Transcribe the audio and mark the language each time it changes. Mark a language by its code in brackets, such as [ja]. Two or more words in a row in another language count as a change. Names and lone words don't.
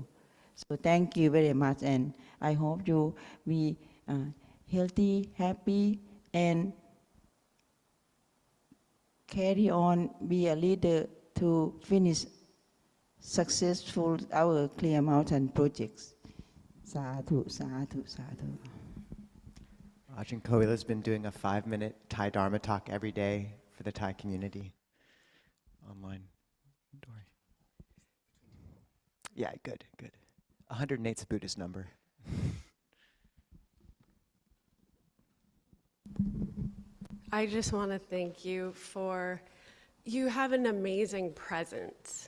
[en] So thank you very much, and I hope you be healthy, happy, and carry on, be a leader to finish successful our Clear Mountain projects. [pi] Sadhu, sadhu, sadhu. [en] Ajahn Kovila's been doing a 5-minute Thai Dharma talk every day for the Thai community online. Yeah, good, good. 108's a Buddhist number. I just want to thank you for, you have an amazing presence.